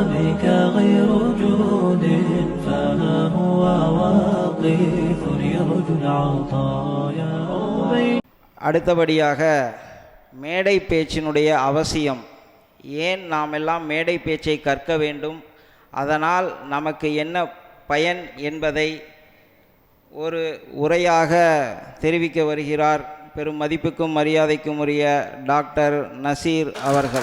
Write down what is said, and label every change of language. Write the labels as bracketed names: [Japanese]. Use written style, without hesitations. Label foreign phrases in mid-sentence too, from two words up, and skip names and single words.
[Arabic] عليك غير جود فها هو واقف يرجو العطايا. [Tamil] அடுத்தபடியாக மேடை பேச்சினுடைய அவசியம், ஏன் நாம் எல்லாம் மேடை பேச்சை கற்க வேண்டும், அதனால் நமக்கு என்ன பயன் என்பதை ஒரு உரையாக தெரிவிக்க வருகிறார் பெரும் மதிப்புக்கும் மரியாதைக்கும் உரிய டாக்டர் நசீர் அவர்கள்.